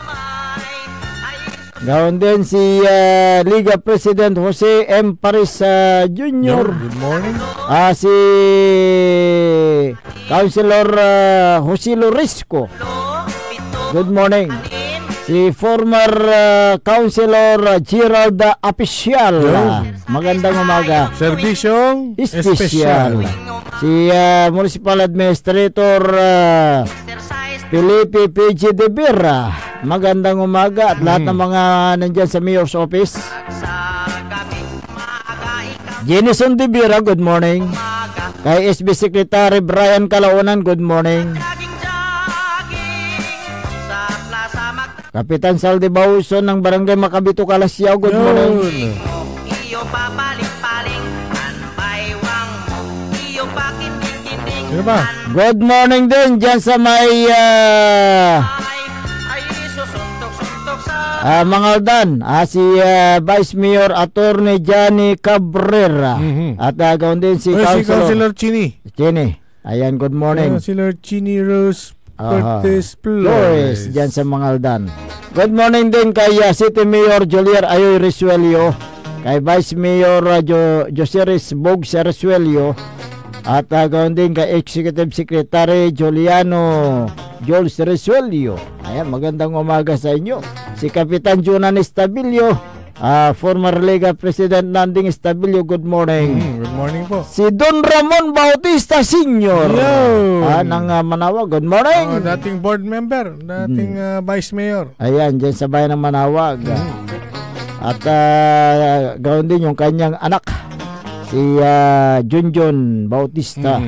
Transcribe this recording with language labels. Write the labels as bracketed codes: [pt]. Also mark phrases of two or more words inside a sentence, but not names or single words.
[tl] Gawin din si Liga President Jose M. Paris Jr. [en] Good morning. [tl] Si Councilor Jose Lorisco. [en] Good morning. [tl] Si former Councilor Gerald Apicial. Magandang umaga. Servisyong Espesyal. Si Municipal Administrator Felipe P.G. De Vera. Magandang umaga at lahat ng mga nandyan sa Mayor's Office. [en] Jenison De Vera, good morning. [tl] Kay SB Secretary Brian Calaunan, [en] good morning. [tl] Kapitan Saldi Bauson ng Barangay Makabito, Kalasyaw, [en] good morning. [tl] Sino ba? [en] Good morning [tl] din dyan sa may Mangaldan. Si Vice Mayor Attorney Johnny Cabrera. At gawin din si Councilor Chini. Ayan, [en] good morning. [tl] Councilor Chini Rose Cortez Flores dyan sa Mangaldan. [en] Good morning [tl] din kay City Mayor Jolier Ayoy Resuelio, kay Vice Mayor Joseris Bog Resuelio, at gawin din kay Executive Secretary Juliano Jules Resuelio. Ayan, magandang umaga sa inyo. Si Kapitan Junan Estabilio, former Liga President Nanding Estabilio, [en] good morning. Good morning po. [tl] Si Don Ramon Bautista Sr. ng Manawag, [en] good morning. [tl] Dating board member, dating Vice Mayor. Ayan, dyan sa bayan ng Manawag. At gawin din yung kanyang anak, si Junjun Bautista.